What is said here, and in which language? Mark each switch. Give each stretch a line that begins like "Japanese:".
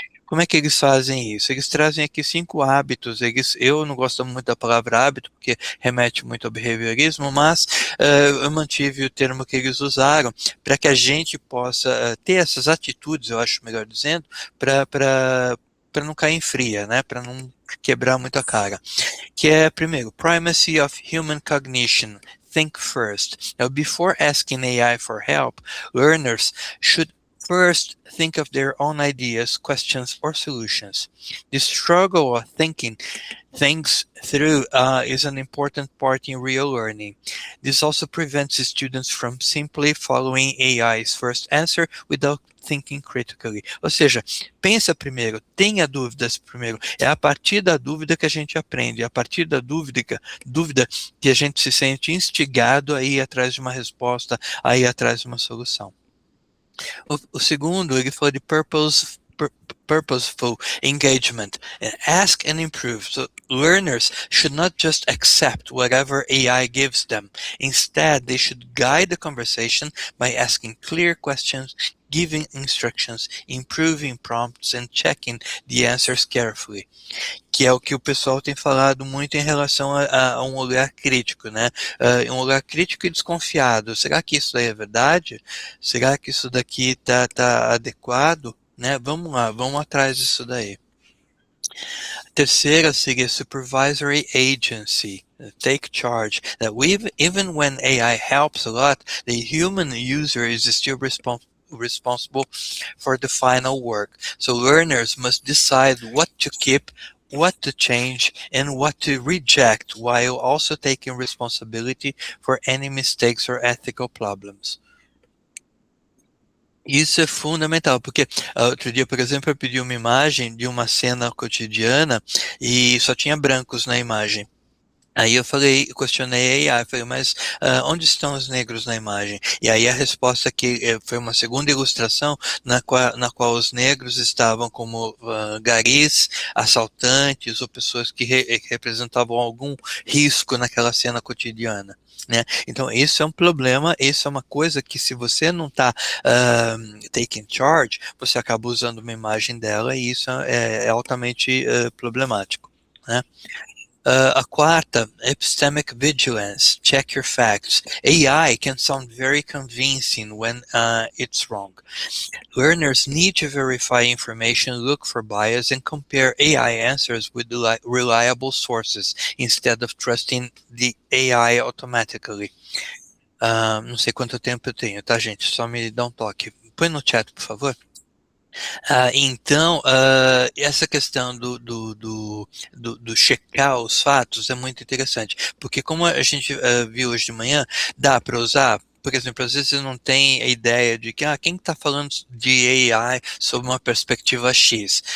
Portuguese: Como é que eles fazem isso? Eles trazem aqui 5 hábitos. Eu não gosto muito da palavra hábito, porque remete muito ao behaviorismo, mas eu mantive o termo que eles usaram para que a gente possa ter essas atitudes, eu acho melhor dizendo, para não cair em fria, né? Para não quebrar muito a cara. Que é, primeiro,
English: primacy of human cognition. Think first. Now, before asking AI for help, learners should first think of their own ideas, questions, or solutions. The struggle of thinking things through is an important part in real learning. This also prevents students from simply following AI's first answer without thinking critically.
Portuguese: Ou seja, pensa primeiro, tenha dúvidas primeiro. É a partir da dúvida que a gente aprende, é a partir da dúvida que a gente se sente instigado a ir atrás de uma resposta, a ir atrás de uma solução. O segundo, ele falou de
English: purposeful engagement, and ask and improve. So learners should not just accept whatever AI gives them. Instead, they should guide the conversation by asking clear questions, giving instructions, improving prompts, and checking the answers carefully.
Portuguese: Que é o que o pessoal tem falado muito em relação a um olhar crítico, né? Um olhar crítico e desconfiado. Será que isso daí é verdade? Será que isso daqui tá adequado? Né? Vamos lá, vamos atrás disso daí. A terceira seria
English: supervisory agency, take charge. That even when AI helps a lot, the human user is still responsible for the final work. So learners must decide what to keep, what to change, and what to reject, while also taking responsibility for any mistakes or ethical problems.
Portuguese: Isso é fundamental, porque outro dia, por exemplo, eu pedi uma imagem de uma cena cotidiana e só tinha brancos na imagem. Aí eu questionei a AI, falei, mas onde estão os negros na imagem? E aí a resposta que foi uma segunda ilustração na qual os negros estavam como garis, assaltantes ou pessoas que representavam algum risco naquela cena cotidiana. Né? Então, isso é um problema, isso é uma coisa que se você não está
English: taking charge,
Portuguese: você acaba usando uma imagem dela e isso é altamente problemático. Né? A quarta,
English: epistemic vigilance, check your facts. AI can sound very convincing when it's wrong. Learners need to verify information, look for bias, and compare AI answers with reliable sources instead of trusting the AI automatically.
Portuguese: Não sei quanto tempo eu tenho, tá, gente? Só me dá um toque. Põe no chat, por favor. Então, essa questão do checar os fatos é muito interessante, porque como a gente viu hoje de manhã, dá para usar, por exemplo, às vezes você não tem a ideia de que quem está falando de AI sob uma perspectiva X.